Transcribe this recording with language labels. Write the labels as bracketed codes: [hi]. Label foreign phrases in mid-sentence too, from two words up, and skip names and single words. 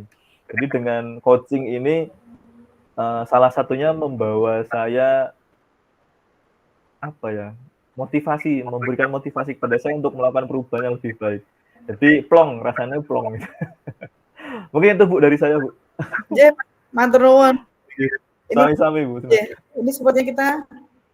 [id] Jadi dengan coaching ini salah satunya membawa saya memberikan motivasi kepada saya untuk melakukan perubahan yang lebih baik. Jadi plong, rasanya plong. Mungkin itu Bu dari saya Bu. [jv] Matur nuwun. Sami-sami Bu. [id] Ini sepertinya kita